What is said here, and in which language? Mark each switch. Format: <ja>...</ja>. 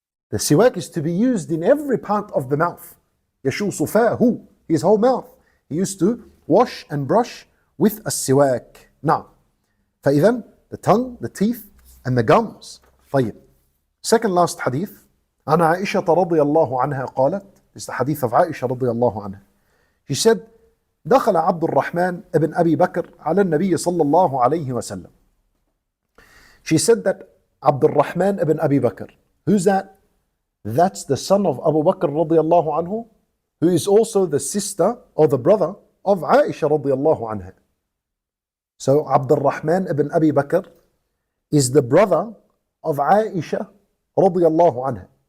<en>The siwak is to be used in every part of the mouth.</en> <ar>يَشُوصُ فَاهُ.</ar> <en>His whole mouth. He used to wash and brush with a siwak. Now, فإذا the tongue, the teeth, and the gums.</en> <ar>طيب. Second last hadith. عن عائشة رضي الله عنها قالت.</ar> <en>This is the hadith of Aisha رضي الله عنها. She said,</en> <ar>دخل عبد الرحمن ابن أبي بكر على النبي صلى الله عليه وسلم.</ar> <en>She said that Abdul Rahman ibn Abi Bakr. Who's that? That's the son of Abu Bakr radiallahu anhu, who is also the sister or the brother of Aisha radiallahu anha. So Abdul Rahman ibn Abi Bakr is the brother of Aisha radiallahu anha.</en>